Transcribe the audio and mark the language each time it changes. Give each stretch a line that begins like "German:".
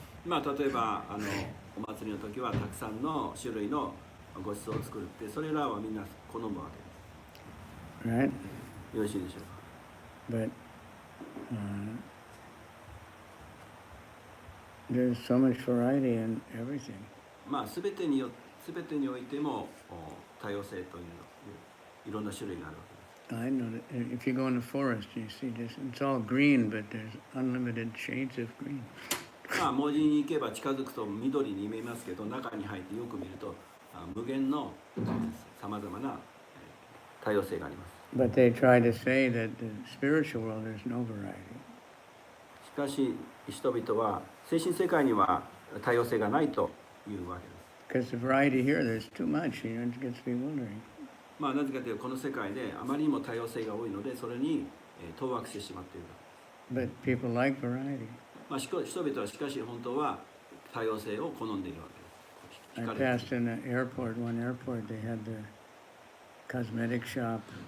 Japanese: まあ例えばお祭りの時はたくさんの種類のご馳走を作るって、それらはみんな好むわけです。
English: Right?
Japanese: よろしいでしょうか。
English: But there's so much variety in everything.
Japanese: まあ全てにおいても多様性といういろんな種類があるわけです。
English: I know that if you go in the forest, you see this. It's all green, but there's unlimited shades of green.
Japanese: まあ文字に行けば近づくと緑に見えますけど、中に入ってよく見ると無限のさまざまな多様性があります。
English: But they try to say that the spiritual world there's no variety.
Japanese: しかし人々は精神世界には多様性がないというわけです。
English: Because the variety here, there's too much. It gets bewildering.
Japanese: まあなぜかというとこの世界であまりにも多様性が多いのでそれに当惑してしまっている。
English: But people like variety.
Japanese: まあ、人々はしかし本当は多様性を好んでいるわけです。
English: I passed in an airport, one airport, they had the cosmetic shop.